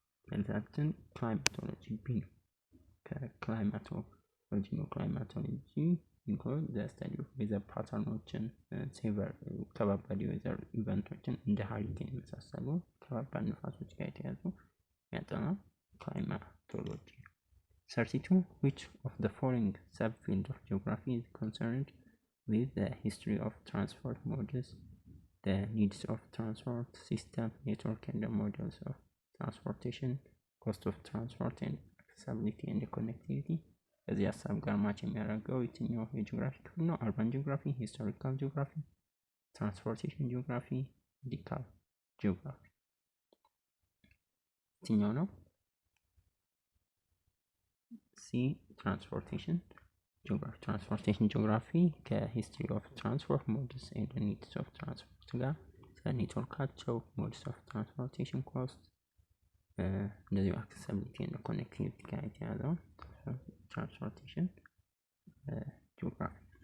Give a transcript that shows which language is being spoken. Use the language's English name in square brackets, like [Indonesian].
[Amharic] መልሳችን ክላይማቶሎጂ ቢ ነው። ከክላይማቶሎጂ ነው። ክላይማቶሎጂ [English] include the study of weather [Amharic] ፓተርኖችን ከባባድ የዌዘር ኢቨንቶችን እንደ ሃሪኬን የመሳሰሉ ከባባድ ንፋሶች ጋር የተያዙ የሚያጠና climatology. [English] 32 which of the following subfield of geography is concerned with the history of transport modes, the needs of transport system network and the models of transportation, cost of transport and accessibility and the connectivity? [Amharic] ከዚህ ሀሳብ ጋር ማች የሚያደርገው የትኛው የጂኦግራፊ ክፍል ነው? አርባን ጂኦግራፊ፣ ሂስቶሪካል ጂኦግራፊ፣ ትራንስፖርቴሽን ጂኦግራፊ፣ ሜዲካል ጂኦግራፊ የትኛው ነው? ሲ ትራንስፖርቴሽን ጂኦግራፊ። ትራንስፖርቴሽን ጂኦግራፊ ከሂስትሪ ኦፍ ትራንስፖርት ሞድስ ኤንድ ኒድስ ኦፍ ትራንስፖርት ጋር ስለ ኔትወርካቸው፣ ሞድስ ኦፍ ትራንስፖርቴሽን፣ ኮስት እንደዚሁ አክሰሲቢሊቲ እና ኮኔክቲቪቲ ጋር የተያዘው transportation geography.